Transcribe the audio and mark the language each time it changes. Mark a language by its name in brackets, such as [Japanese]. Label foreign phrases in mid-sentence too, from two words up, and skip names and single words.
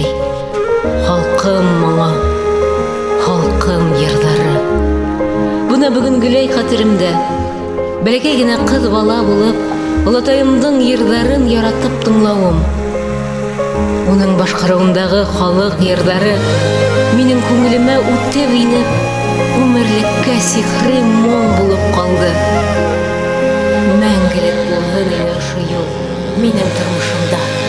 [Bashkir] Халкым моңа, халкым йырдары. Буны бүген гөләй хәтеремдә. Бәләкәй генә кыз бала булып, олатаемдың йырдарын яратып тыңлавым. Уның башкаруындагы халык йырдары минең күңелемә үтеп инеп, гомерлеккә сихри моң булып калды. Мәңгелек булһын ине ошо юл минең тормышымда.